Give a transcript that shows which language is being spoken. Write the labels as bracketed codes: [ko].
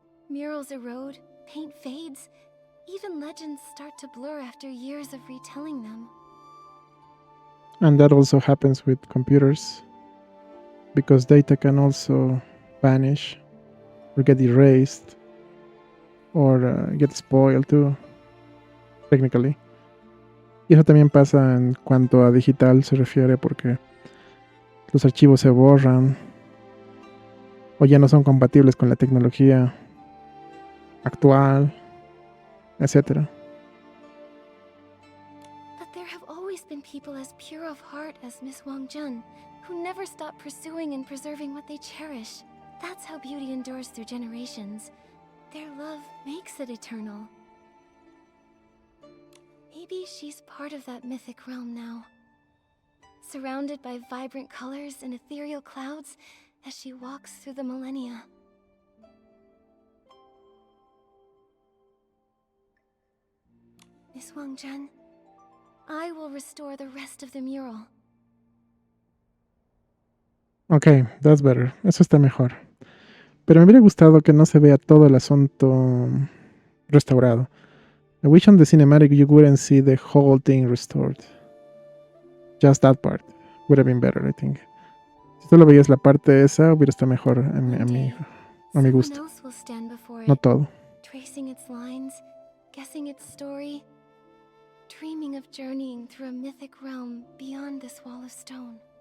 [en] Murals erode, paint fades, even legends start to blur after years of retelling them. And that also happens with computers, because data can also vanish or get erased or get spoiled too, technically. [es] Y eso también pasa en cuanto a digital se refiere, porque los archivos se borran o ya no son compatibles con la tecnología actual, etc. [en] But there have always been people as pure of heart as Miss Wang Jun, who never stop pursuing and preserving what they cherish. That's how beauty endures through generations. Their love makes it eternal. Maybe she's part of that mythic realm now, surrounded by vibrant colors and ethereal clouds as she walks through the millennia. Miss Wang Jun, I will restore the rest of the mural. Ok, that's better. [es] Eso está mejor. Pero me hubiera gustado que no se vea todo el asunto restaurado. [en] I wish on the cinematic you wouldn't see the whole thing restored. Just that part would have been better, I think. [es] Si solo veías la parte esa, hubiera estado mejor a mi gusto. [en] Someone else will stand before it, [es] No todo. [en] tracing its lines, guessing its story, dreaming of journeying through a mythic realm beyond this wall of stone.